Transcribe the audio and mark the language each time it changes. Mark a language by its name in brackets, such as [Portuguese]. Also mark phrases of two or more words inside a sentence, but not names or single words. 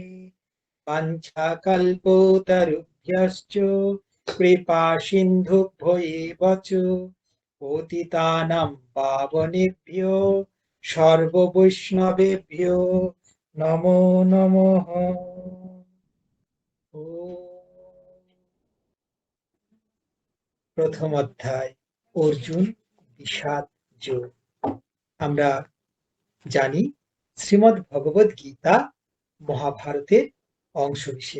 [Sanskrit] वाञ्छाकल्पतरुभ्यश्च कृपा सिन्धुभ्यो एव च पतितानां पावनेभ्यो सर्ववैष्णवेभ्यो नमो नमः। [Bangla] প্রথম অধ্যায় অর্জুন বিষাদ যোগ। আমরা জানি শ্রীমদ্ ভগবদ গীতা মহাভারতের অংশবিশেষ।